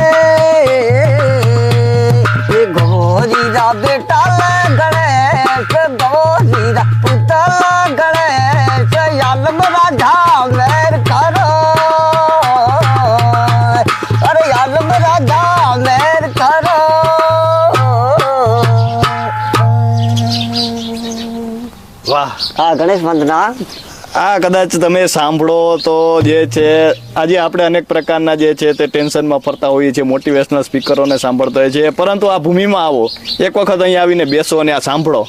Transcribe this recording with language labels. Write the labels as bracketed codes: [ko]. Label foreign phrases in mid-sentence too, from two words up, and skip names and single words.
[raj] ये गौरी रा बेटल गणेश, गौरी रा पुतल गणेश, यालम राजा मेर करो, अरे यालम राजा मेर करो. [gu] વાહ. આ ગણેશ વંદના આ કદાચ તમે સાંભળો તો જે છે આજે આપણે અનેક પ્રકારના જે છે તે ટેન્શનમાં ફરતા હોઈએ છીએ, [en] motivational speakers [gu] સાંભળતા હોઈએ છીએ, પરંતુ આ ભૂમિમાં આવો, એક વખત અહીંયા આવીને બેસો અને આ સાંભળો.